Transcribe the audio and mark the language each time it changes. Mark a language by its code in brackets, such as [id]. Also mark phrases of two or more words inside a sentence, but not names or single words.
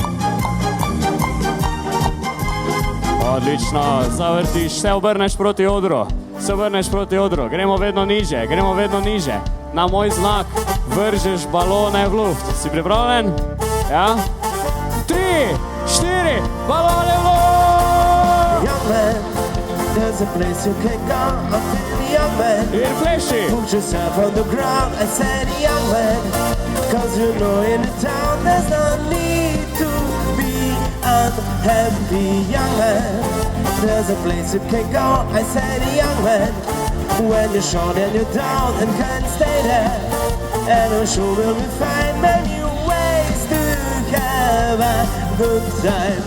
[sl] Odlično, zavrtiš, se obrneš proti odru. Gremo vedno niže. Na moj znak vržeš balone v luft. Si pripravljen? Ja? 3, 4, balone v luft! [en] Young man, there's a place you can go. I said, young man, [sl] in pleši. [en] Put yourself on the ground. I said, young man, cause you know in the town there's no need to be unhappy. Young man, there's a place you can go. I said, young man, when you're short and you're down and can't stay there, and I'm sure we'll find many ways to have a good time.